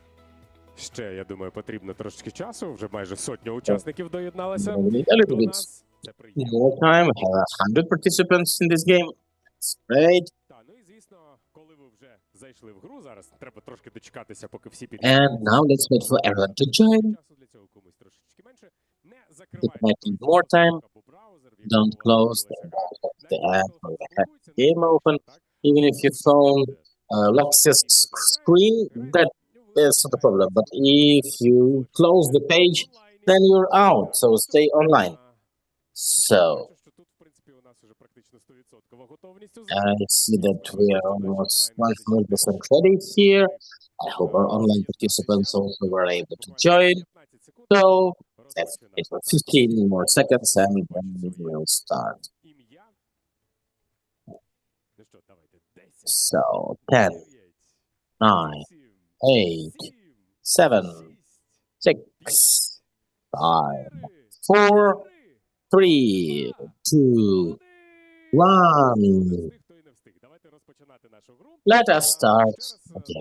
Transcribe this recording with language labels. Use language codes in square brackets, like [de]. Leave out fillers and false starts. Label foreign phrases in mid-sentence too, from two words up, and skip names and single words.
[uk] Ще, я думаю, потрібно трошечки часу. Вже майже сотня учасників доєдналися [en] A little [uk] до [en] bit [uk] нас. Це приємно. [en] More time. We have 100 participants in this game. It's great. [uk] Та, ну і звісно, коли ви вже зайшли в гру, зараз треба трошки дочекатися, поки всі [en] And now let's wait for everyone to join. [uk] Часу для цього комусь трошечки менше. Не [en] It [uk] закривайте [en] might take more time. [uk] або браузер, в [en] Don't [uk] якому [en] close [uk] відкрилася [en] the [uk] гра. [en] app or the game open. Even if your phone locks your screen, that is not a problem. But if you close the page, then you're out. So stay online. So [uk] Бачу, що тут, в принципі, у нас уже практично 100% готовність у [en] I see that we are almost 100% ready here. I hope our online participants also were able to join. So let's wait for 15 more seconds and then we will start. [uk] Ім'я. Ну що, давайте. 10, [en] So 10, 9, 9, 8, 7, 6, 5, 4, 3, 2, 1. Let us start again.